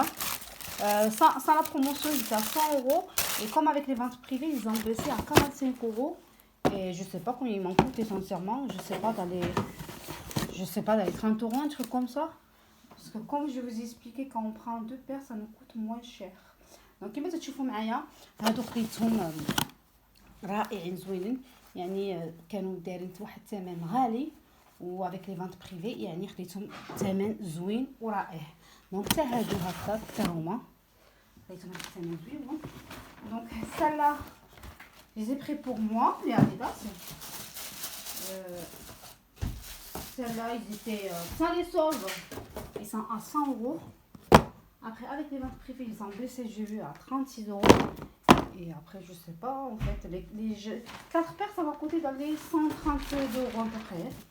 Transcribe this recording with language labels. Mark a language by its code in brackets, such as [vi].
[fr] Hein. Sans la promotion ils étaient à 100 euros. Et comme avec les ventes privées ils ont baissé à 45 euros. Et je sais pas combien ils m'en coûtent sincèrement. Je sais pas dans les 30 euros, un truc comme ça. Parce que comme je vous ai expliqué, quand on prend deux paires ça nous coûte moins cher. [ar] Donc كما تشوفوا معايا هادو خديتهم رائعين زوينين يعني كانوا دايرين واحد الثمن غالي وافيك لي فانت بريفي يعني خديتهم ثمن زوين ورائع. دونك حتى هادو هكا حتى هما خديتهم هاد الثمن زوين. [fr] دونك celle-là je les ai pris pour moi les Adidas. Celle-là ils étaient sans les soldes ils sont à 100 euros. Après, avec les ventes privées, ils ont baissé, j'ai vu, à 36 euros. Et après, je sais pas, en fait, les 4 paires, ça va coûter dans les 132 euros à peu près.